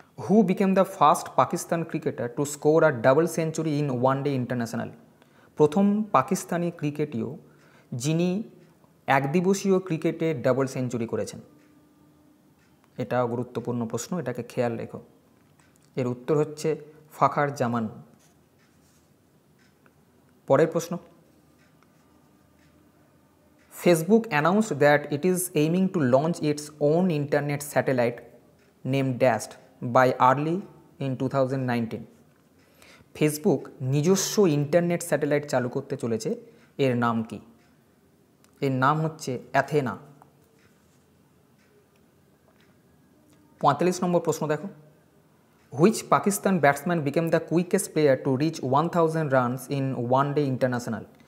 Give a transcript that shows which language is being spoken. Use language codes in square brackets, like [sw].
[en] Who became the first Pakistan cricketer to score a double century in one day international? [bn] প্রথম পাকিস্তানি ক্রিকেটীয় যিনি একদিবসীয় ক্রিকেটে double century করেছেন। এটা গুরুত্বপূর্ণ প্রশ্ন, এটাকে খেয়াল রেখো। এর উত্তর হচ্ছে ফাখার জামান। পরের প্রশ্ন, [en] Facebook announced that it is aiming to launch its own internet satellite named Dashed by early in 2019. [bn] Facebook নিজস্ব ইন্টারনেট স্যাটেলাইট চালু করতে চলেছে, এর নাম কি? এর নাম হচ্ছে অ্যাথেনা। 45 নম্বর প্রশ্ন দেখো, [en] Which Pakistan batsman became the quickest player to reach 1000 runs in one day international?